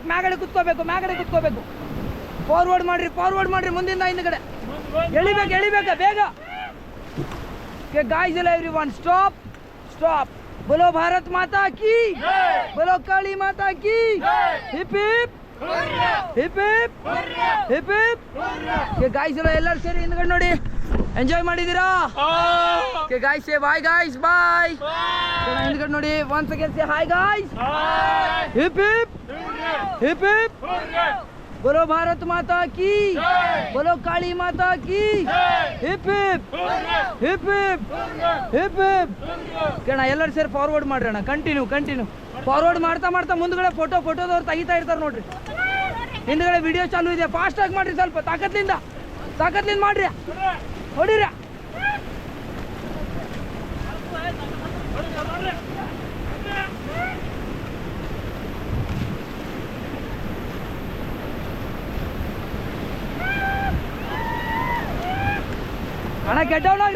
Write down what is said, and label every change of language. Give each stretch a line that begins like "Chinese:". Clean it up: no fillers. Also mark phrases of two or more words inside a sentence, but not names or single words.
Kannada: ಮ್ಯಾಗಡೆ ಕುತ್ಕೋಬೇಕು, ಮ್ಯಾಗಡೆ ಕುತ್ಕೋಬೇಕು. ಫಾರ್ವರ್ಡ್ ಮಾಡ್ರಿ, ಫಾರ್ವರ್ಡ್ ಮಾಡ್ರಿ. ಮುಂದಿಂದ ಹಿಂದ್ಗಡೆ ಎಳಿಬೇಕು, ಎಳಿಬೇಕ ಬೇಗ. ಗಾಯ್ಸ್ ಎಲ್ಲ
English: everyone stop stop.
Hindi: बोलो भारत माता की, बोलो काली माता की, हिप हिप हिप हिप हिप हिप.
Kannada: गाइस ಎಲ್ಲರೂ ಸೇರಿ ಹಿಂದ್ಗಡೆ ನೋಡಿ. ಎಂಜಾಯ್ ಮಾಡಿದ್ದೀರಾ?
English: ok guys say bye guys, bye.
Kannada: ಹಿಂದ್ಗಡೆ ನೋಡಿ.
English: once again say hi guys. hip hip hip hip.
Hindi: बोलो भारत माता की, बोलो काली माता की, हिप हिप हिप हिप हिप हिप.
Kannada: ಕಣ ಎಲ್ಲರೂ ಸೇರಿ ಫಾರ್ವರ್ಡ್ ಮಾಡ್ರಿ ಅಣ್ಣ.
English: continue continue forward
Kannada: ಮಾಡ್ತಾ ಮಾಡ್ತಾ ಮುಂದ್ಗಡೆ ಫೋಟೋದವ್ರು ತೆಗಿತಾ ಇರ್ತಾರೆ ನೋಡ್ರಿ. ಹಿಂದ್ಗಡೆ ವಿಡಿಯೋ ಚಾಲು ಇದೆ. ಫಾಸ್ಟ್ ಆಗಿ ಮಾಡ್ರಿ, ಸ್ವಲ್ಪ ತಾಕತ್ಲಿಂದ ಮಾಡ್ರಿ. ಹೊಡಿರಿ. ಅಣ್ಣ
English: get down
Kannada: ಆಗ್ರಿ.